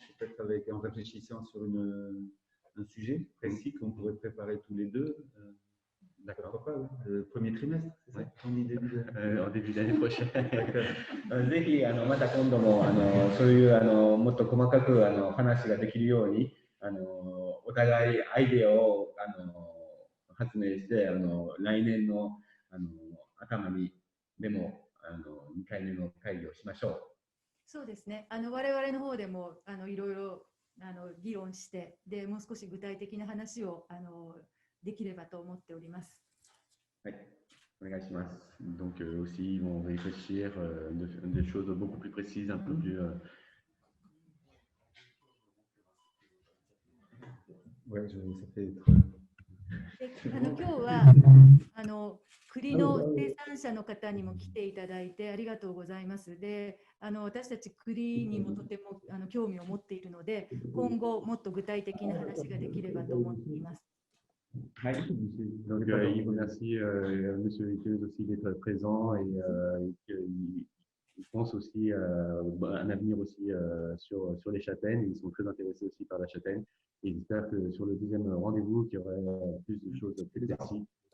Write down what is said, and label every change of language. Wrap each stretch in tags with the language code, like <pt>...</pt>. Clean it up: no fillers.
<fr>Peut-être en réfléchissant sur un sujet précis qu'on pourrait préparer tous les deux. D'accord, pourquoi pas, le premier trimestre, c'est ça? En début d'année prochaine.</fr> <ja>ぜひまた今度もそういうもっと細かく話ができるようにお互いアイデアを発明して来年の頭にでも2回目の会議をしましょう。そうですね。我々の方でもいろいろ議論して、でもう少し具体的な話をできればと思っております。はい、お願いします。</ja> <fr>Donc aussi, ils vont réfléchir des choses beaucoup plus précises, un peu plus. Ouais, ça fait.</fr> <ja>今日は栗の生産者の方にも来ていただいてありがとうございます。で、私たち栗にもとても興味を持っているので、今後もっと具体的な話ができればと思っています。</ja> <fr>Donc, il remercie M. Viteuse aussi d'être présent et il pense aussi à un avenir aussi sur les châtaignes. Ils sont très intéressés aussi par la châtaigne et j'espère que sur le deuxième rendez-vous, qu'il y aurait plus de choses plus précises.</fr>